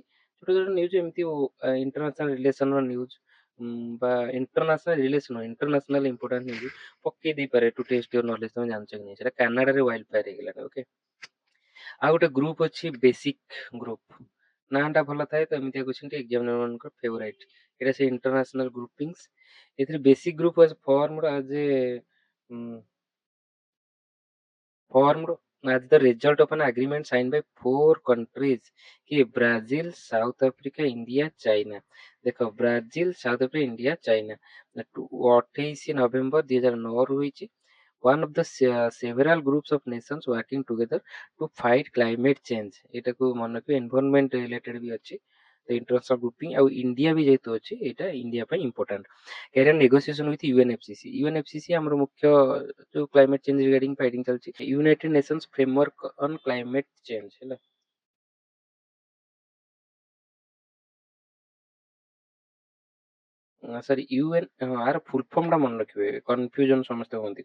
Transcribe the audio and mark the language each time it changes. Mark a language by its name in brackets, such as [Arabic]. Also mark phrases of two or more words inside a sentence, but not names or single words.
[Odia] ଛୋଟ ଛୋଟ ନ୍ୟୁଜ ଏମିତି [English] international relationର news [Odia] বা [English] international relation international important news [Odia] ପକେଇ ଦେଇପାରେ [English] to test your knowledge, [Odia] ତମେ ଜାଣିଛ କି ନାହିଁ ସେଟା କାନାଡାରେ [English] wild fire [Odia] ହେଇଗଲା। ଓକେ, ଆଉ ଗୋଟେ ଗ୍ରୁପ ଅଛି ବେସିକ ଗ୍ରୁପ, ନାଁଟା ଭଲ ଥାଏ ତ ଏମିତି [English] question examiner [Odia] ମାନଙ୍କର ଫେଭରାଇଟ। ଏଇଟା ସେ [English] international groupings, ଏଥିରେ BASIC group was formed as a formed as the result of an agreement signed by four countries कि ब्राजील, साउथ अफ्रीका, इंडिया, चाइना। [Odia] देखो ब्राजील, साउथ अफ्रीका, इंडिया, चाइना 28 नवेम्बर 2009 ରୁ ହେଇଛି। [English] one of the several groups of nations working together to fight climate change, [Odia] ଏଟାକୁ ମନେ ରଖିବେ [English] environment related [Odia] ବି ଅଛି। ତ [English] international grouping [Odia] ଆଉ ଇଣ୍ଡିଆ ବି ଯେହେତୁ ଅଛି, ଏଇଟା ଇଣ୍ଡିଆ ପାଇଁ ଇମ୍ପୋର୍ଟାଣ୍ଟ। [English] carrier negotiation with UNFCCC, UNFCCC [Odia] ଆମର ମୁଖ୍ୟ ଯୋଉ [English] climate change regarding fighting ଚାଲିଛି, ୟୁନାଇଟେଡ ନେସନ୍ସ ଫ୍ରେମୱାର୍କ ଅନ୍ କ୍ଲାଇମେଟ ଚେଞ୍ଜ ହେଲା। sorry UN, [Odia] ଆର [English] full form [Odia] ଟା ମନେ ରଖିବେ, କନଫ୍ୟୁଜନ ସମସ୍ତେ ହୁଅନ୍ତି।